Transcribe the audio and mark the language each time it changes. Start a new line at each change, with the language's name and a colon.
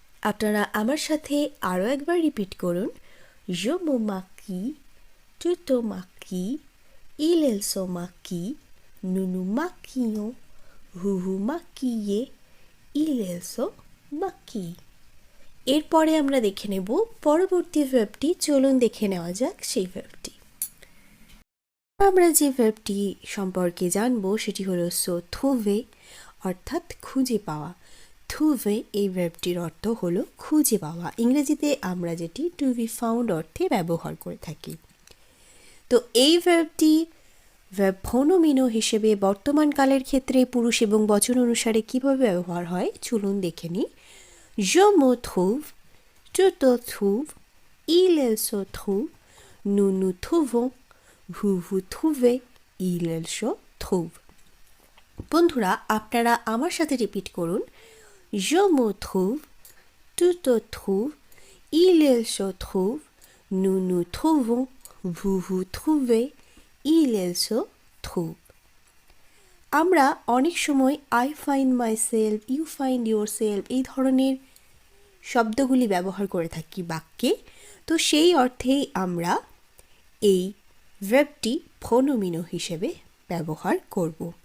Bangla: আপনারা আমার সাথে আরও একবার রিপিট করুন।
French: Je me maquille, tu te maquilles, il se maquille, nous nous maquillons, vous vous maquillez, il se maquille।
Bangla: এরপরে আমরা দেখে নেব পরবর্তী ভার্বটি। চলুন দেখে নেওয়া যাক সেই ভার্বটি। আমরা যে ভার্বটি সম্পর্কে জানবো সেটি হলো সো থুভে, অর্থাৎ খুঁজে পাওয়া। থুভে এই ভার্বটির অর্থ হলো খুঁজে পাওয়া। ইংরেজিতে আমরা যেটি টু বি ফাউন্ড অর্থে ব্যবহার করে থাকি। তো এই ভার্বটি ভার্ব প্রনোমিনো হিসেবে বর্তমান কালের ক্ষেত্রে পুরুষ এবং বচন অনুসারে কীভাবে ব্যবহার হয় চলুন দেখে নিই।
French: Je me trouve, tu te trouves, il se trouve, nous nous trouvons, vous vous trouvez, il se trouve।
Bangla: বন্ধুরা আপনারা আমার সাথে রিপিট করুন।
French: Je me trouve, tu te trouves, il se trouve, nous nous trouvons, vous vous trouvez, il se trouve।
Bangla: আমরা অনেক সময় I find my self, you find your self এই ধরনের শব্দগুলি ব্যবহার করে থাকি বাক্যে। তো সেই অর্থেই আমরা এই ভার্বটি প্রনোমিনো হিসেবে ব্যবহার করব।